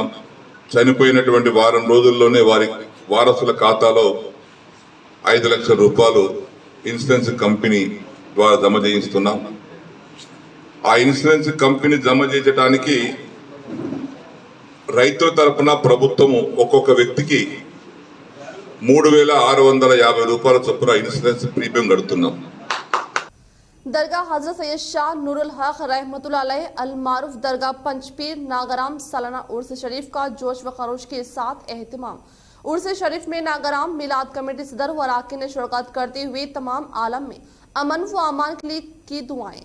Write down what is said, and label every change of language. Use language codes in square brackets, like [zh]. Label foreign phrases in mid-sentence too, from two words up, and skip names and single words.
[te] చనిపోయినటువంటి వారం రోజుల్లోనే వారి వారసుల ఖాతాలో 5 లక్షల రూపాయలు [en] insurance company [te] ద్వారా జమ చేయిస్తున్నాం। ఆ [en] insurance company [te] జమ చేయించడానికి రైతుల తరపున ప్రభుత్వము ఒక్కొక్క వ్యక్తికి 3,650 రూపాయల చొప్పున [en] insurance premium [te] కడుతున్నాం। [ur] درگاہ حضرت سید شاہ نور الحق رحمۃ اللہ علیہ المعروف درگاہ پنچپیر ناگرام سالانہ عرس شریف کا جوش و خروش کے ساتھ اہتمام۔ عرس شریف میں ناگرام میلاد کمیٹی صدر و اراکین نے شرکت کرتے ہوئے تمام عالم میں امن و امان کے لیے کی دعائیں۔